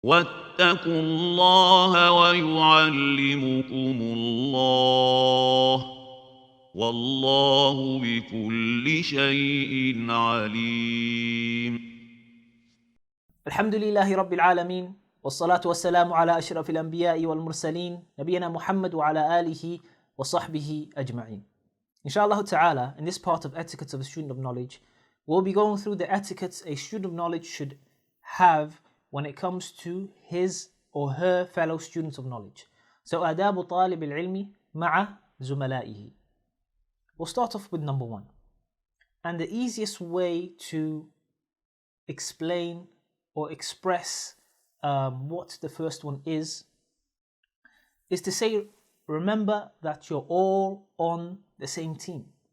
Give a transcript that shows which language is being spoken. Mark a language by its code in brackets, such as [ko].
[ar] واتقوا الله ويعلمكم الله والله بكل شيء عليم. الحمد لله رب العالمين والصلاة والسلام على أشرف الأنبياء والمرسلين نبينا محمد وعلى آله وصحبه أجمعين. [en] Inshallah ta'ala, in this part of etiquettes of a student of knowledge, we'll be going through the etiquettes a student of knowledge should have when it comes to his or her fellow students of knowledge. [ar] So, آداب طالب العلم مع زملائه. [en] We'll start off with number one. And the easiest way to explain or express what the first one is to say, remember that you're all on the same team.